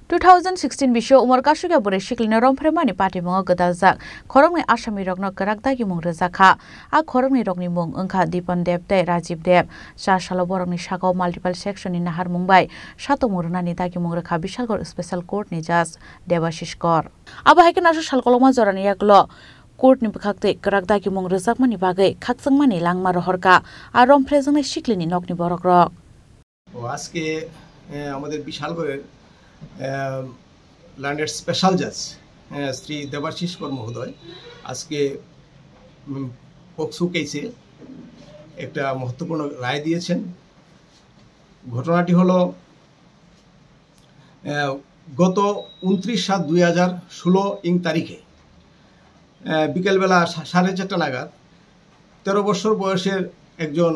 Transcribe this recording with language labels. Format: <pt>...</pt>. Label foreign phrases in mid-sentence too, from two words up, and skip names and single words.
<trp>2016 বিশ্ব उमर कासुगा बरे शिकलिना रमफ्रेमानि पाटिमुङाव गोदालजाक खरंनि आसामी रगनो गोराकदागि मुं रोजाखा आ खरंनि रगनि मुं ओंखा दीपन देब तै राजीव देब सासालो बरंनि सागाव माल्टिपल सेक्शननि नाहार मुंबाय सातमुरनानि दागि मुं रोखा बिशालगढ़ स्पेशल कोर्टनि जज देबाशिष कर आबाहायके नासु सालकलमा जरानि यागलो कोर्टनि बखाक्ते गोराकदागि मुं रोजाकमानि बागै खाकजोंमानि लांमा रहरका आ रमफ्रेजोंनि शिकलिनि नकनि बरक रक</trp> <bn>আজকে আমাদের বিশালগড়ের ল্যান্ডের স্পেশাল জাজ শ্রী দেবাশিষ কর মহোদয় আজকে পক্সো কেসে একটা মহত্বপূর্ণ রায় দিয়েছেন। ঘটনাটি হলো গত 29/7/2016 তারিখে বিকেলবেলা 4:30 নাগাদ 13 বছর বয়সের একজন</bn>